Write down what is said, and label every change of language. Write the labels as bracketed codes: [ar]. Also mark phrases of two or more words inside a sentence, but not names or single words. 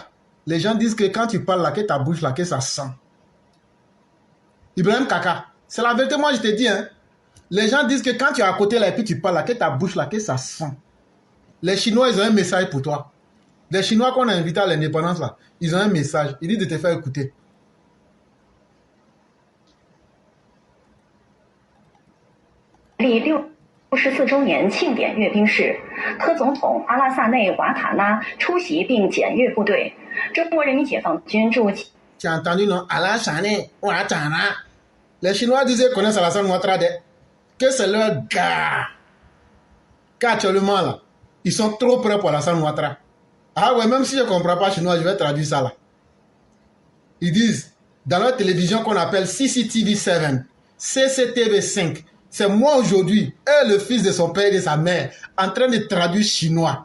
[fr] Les gens disent que quand tu parles là, que ta bouche là, que ça sent. Ibrahim Kaka, c'est la vérité, moi je te dis, hein. Les gens disent que quand tu es à côté là et puis tu parles là, que ta bouche là, que ça sent. Les Chinois, ils ont un message pour toi. Les Chinois qu'on a invités à l'indépendance là, ils ont un message. Ils disent de te faire écouter. [zh] 第64周年庆典阅兵式，科总统阿拉萨内瓦塔纳出席并检阅部队。中国人民解放军驻。 [fr] Tu as entendu non? Alassane Ouattara. Les Chinois disaient connaissent Alassane Ouattara que c'est leur gars. Qu'actuellement là, ils sont trop prêts pour Alassane Ouattara. Ah ouais, même si je ne comprends pas chinois, je vais traduire ça là. Ils disent, dans leur télévision qu'on appelle CCTV 7, CCTV 5, c'est moi aujourd'hui, et le fils de son père et de sa mère, en train de traduire chinois.